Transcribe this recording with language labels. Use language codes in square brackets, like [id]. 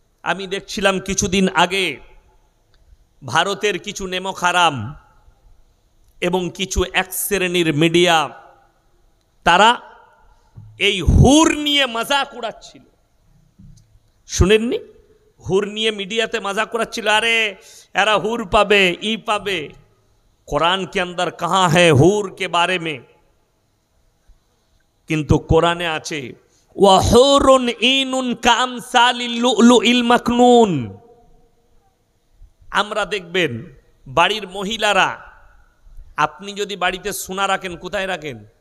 [bn] আমি দেখছিলাম কিছুদিন আগে ভারতের কিছু নেমক হারাম এবং কিছু এক শ্রেণীর মিডিয়া, তারা এই হুর নিয়ে মজাক উড়াচ্ছিল। শুনেননি? হুর নিয়ে মিডিয়াতে মজাক উড়াচ্ছিল, আরে এরা হুর পাবে, ই পাবে। [hi] কোরআন के अंदर कहाँ है হুর के बारे में? [bn] কিন্তু কোরআনে আছে [ar] ওয়া হুরুন ঈনুন কাআমসালিল লুলুইল মাকনুন। [bn] আমরা দেখবেন বাড়ির মহিলারা, আপনি যদি বাড়িতে সোনা রাখেন, কোথায় রাখেন?